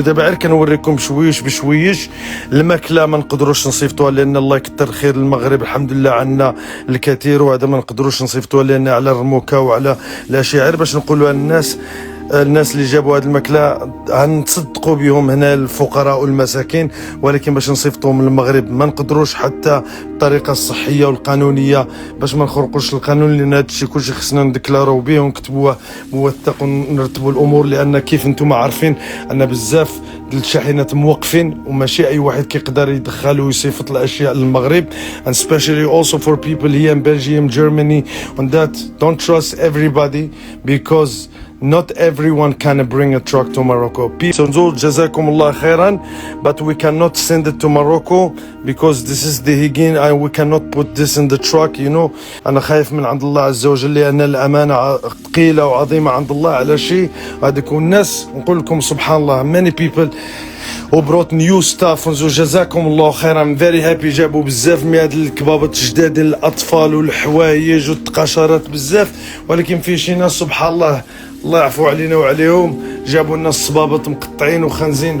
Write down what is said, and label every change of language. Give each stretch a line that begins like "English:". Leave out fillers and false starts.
Arabic: دابا غير كنوريكم بشويش بشويش. الماكله ما نقدروش نصيفطوها لان الله يكثر خير المغرب الحمد لله عندنا الكثير، وهذا ما نقدروش نصيفطوها لان على الرموكه وعلى الاشاعر باش نقولوا للناس اللي جابوا هذه الماكله غنتصدقوا بهم هنا الفقراء والمساكين، ولكن باش نصيفطوهم من المغرب ما نقدروش حتى الطريقه الصحيه والقانونيه باش ما نخرقوش القانون، لان هذا الشيء كلشي خصنا نديكلاروه به ونكتبوه موثق ونرتبوا الامور. لان كيف انتم عارفين ان بزاف ديال الشاحنات موقفين وماشي اي واحد كيقدر يدخل ويصيفط الاشياء للمغرب.
English: and especially also for people here in Belgium, Germany, on that don't trust everybody because not everyone can bring a truck to Morocco. So
Arabic: جزاكم الله خيرا,
English: but we cannot send it to Morocco because this is the hygiene and we cannot put this in the truck, you know.
Arabic: أنا خايف من عند الله عز وجل لأن الأمانة ثقيلة وعظيمة عند الله. على شيء هذوك الناس نقول لكم سبحان الله
English: many people who brought new stuff.
Arabic: جزاكم الله خيرا
English: very happy.
Arabic: جابوا بزاف من هاد الكبابات جداد للأطفال والحوايج والتقاشرات بزاف، ولكن في شي ناس سبحان الله الله يعفو علينا وعليهم جابوا لنا الصبابط مقطعين وخنزين.